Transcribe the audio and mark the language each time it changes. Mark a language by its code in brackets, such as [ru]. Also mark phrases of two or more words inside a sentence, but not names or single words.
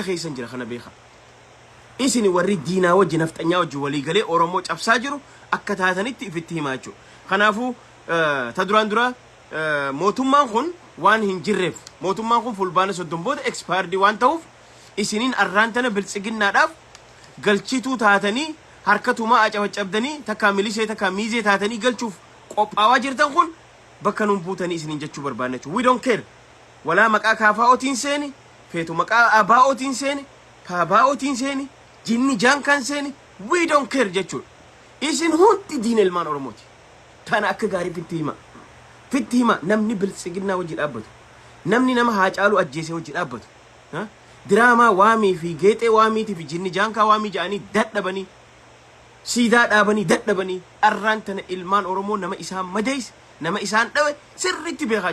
[om] keessan jira kana beeka isini warri diinaa wajji nafxanyaa wajji walii galee Oromoo cabsaa jiru akka taatanitti ifitti himaa jechuudha kanaafuu ta duraan dura mootummaan kun waan hin jirreef mootummaan kun fulbaana 30 booda expired waan ta'uuf isiniin arraan tana biltsiginnaadhaaf galchituu taatanii harkatumaa acabacabdanii takka milisee takka miizee taatanii galchuuf qophaawaa jirtan kun bakka nun buutanii isiniin jechuu barbaanne [en] we don't care [om] walaa maqaa kaafaa'ootiin seeni feetu maqaa abaa'ootiin seeni paabaa'ootiin seeni jinni jaankaan seeni [en] we don't care [om] jechuudha isin hundi diina ilmaan Oromooti tana akka gaarii fitti hima namni biltsiginnaa wajji dhaabbatu namni nama haa caalu ajjeesee wajji dhaabbatu diraamaa waamii fi geexee waamiitii fi jinni jaankaa waamii ja'anii dadhabanii siidaa dhaabanii dadhabanii arraan tana ilmaan Oromoo nama isaan madees nama isaan dhawe sirriitti beekaa